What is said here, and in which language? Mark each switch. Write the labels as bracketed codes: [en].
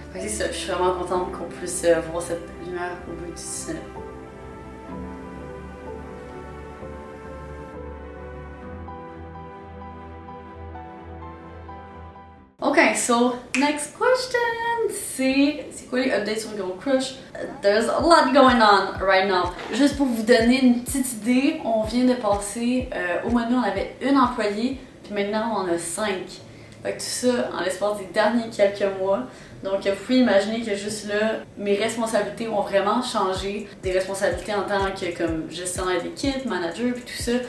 [fr] Fait que c'est ça, je suis vraiment contente qu'on puisse voir cette lumière au bout du tunnel. [en] Ok, so next question, [fr] c'est quoi les updates sur Girl Crush? [en] There's a lot going on right now. [fr] Juste pour vous donner une petite idée, on vient de passer, au mois de mai on avait une employée, puis maintenant on en a 5. Fait que tout ça en l'espace des derniers quelques mois. Donc vous pouvez imaginer que juste là, mes responsabilités ont vraiment changé. Des responsabilités en tant que comme gestionnaire d'équipe, manager, puis tout ça.